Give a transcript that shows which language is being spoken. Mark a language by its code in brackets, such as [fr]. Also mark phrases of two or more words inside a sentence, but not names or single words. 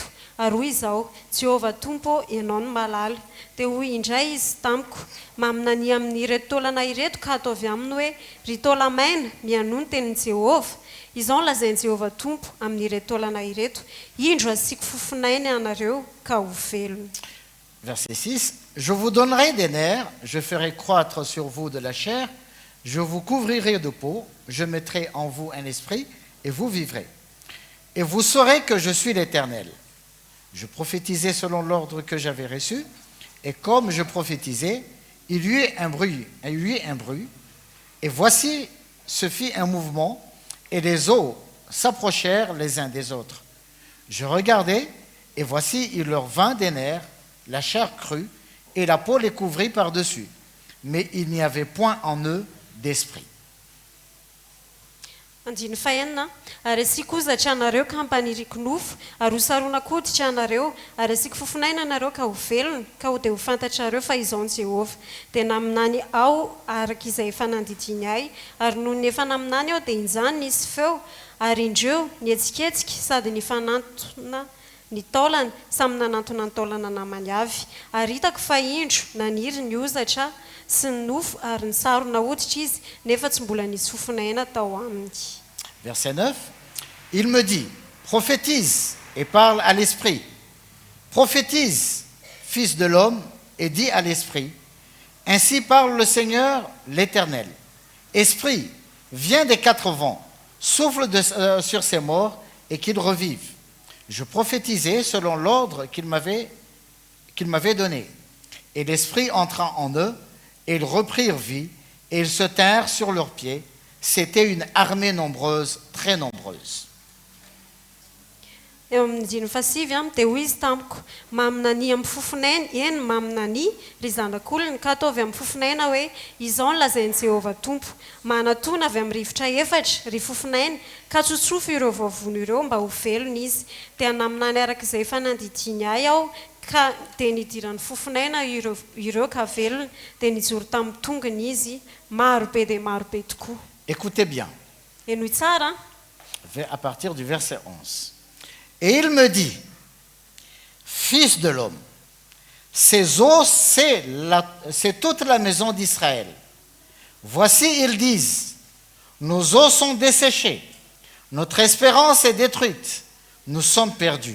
[mg] Ary hoy izao, Jehovah Tompo ianao no malala. Dia hoy indray izy tamiko, maminany amin'ireto taolana ireto ka ataovy aminy hoe, ry taola maina mianono ny tenin'i Jehovah. Izao lazain'i Jehovah Tompo amin'ireto taolana ireto, indro asiako fofinainy anareo ka ho velona. [fr] Verset 6. Je vous donnerai des nerfs, je ferai croître sur vous de la chair, je vous couvrirai de peau, je mettrai en vous un esprit, et vous vivrez. Et vous saurez que je suis l'Éternel. Je prophétisais selon l'ordre que j'avais reçu, et comme je prophétisais, il y eut un bruit, et voici, se fit un mouvement, et les eaux s'approchèrent les uns des autres. Je regardai, et voici, il leur vint des nerfs, la chair crue, et la peau les couvrit par-dessus. Mais il n'y avait point en eux d'esprit. [mg] Andiny fahenina, ary asiako ozatra anareo ka hampaniriko nofo, ary hosaronako hoditra anareo, ary asiako fofinaina anareo ka ho velona, ka ho dia ho fantatrareo fa izao ny Jehovah. Dia naminany aho araka izay efa nandidiny ahy, ary noho ny efa naminany aho dia injany nisy feo, ary indreo nihetsiketsika sady nifanantona ny taolana, samy nanantona ny taolana namany avy. Ary hitako fa indro naniry ny ozatra, sy ny nofo ary ny sarona hoditra izy nefa tsy mbola nisy fofinaina tao aminy. [fr] Verset 9. Il me dit, prophétise et parle à l'esprit. Prophétise, fils de l'homme, et dis à l'esprit, ainsi parle le Seigneur l'Éternel. Esprit, viens des quatre vents, souffle sur ces morts et qu'ils revivent. Je prophétisais selon l'ordre qu'il m'avait donné. Et l'Esprit entra en eux, et ils reprirent vie, et ils se tinrent sur leurs pieds. C'était une armée nombreuse, très nombreuse. [mg] Eo amin'ny dimy fasivy dia hoy izy tamiko maminany amin'ny fofinaina eny maminany ry zanak'olona ka ataovy amin'ny fofinaina hoe izao no lazain'i Jehovah Tompo manatona avy amin'ny rivotra efatra ry fofinaina ka tsotsofo ireo vavony ireo mba ho velona izy dia naminany arak'izay fanandidiny ahy aho ka dia nidiran'ny fofinaina ireo ka velona dia nijoro tamin'ny tongony izy marobe dia marobe tokoa. [fr] Écoutez bien, [mg] Enoy tsara [fr] à partir du verset 11. Et il me dit, fils de l'homme, ces eaux, c'est toute la maison d'Israël. Voici, ils disent, nos eaux sont desséchées, notre espérance est détruite, nous sommes perdus.